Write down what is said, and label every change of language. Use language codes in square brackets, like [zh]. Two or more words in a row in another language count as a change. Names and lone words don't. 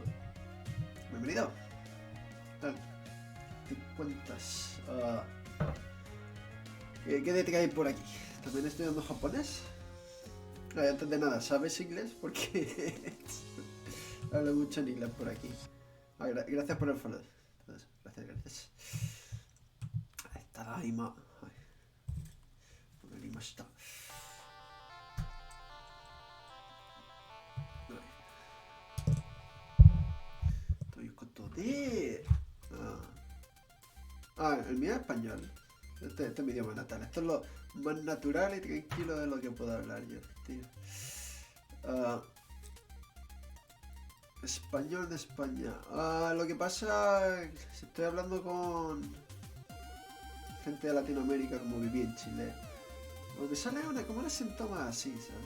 [es] Bienvenido. ¿Qué tal? ¿Qué cuentas? ¿Qué te cae por aquí? ¿También estudiando japonés? Antes de nada, ¿sabes inglés? Porque hablo mucho en inglés por aquí. Gracias por el follow. Gracias. Tadaima. Vanarimashita. Toyokoto de... el mío es español. Este es mi idioma natal. Esto es lo más natural y tranquilo de lo que puedo hablar yo, tío. Español de España. Lo que pasa, si estoy hablando con gente de Latinoamérica, como viví en Chile, me sale como un acento más así, ¿sabes?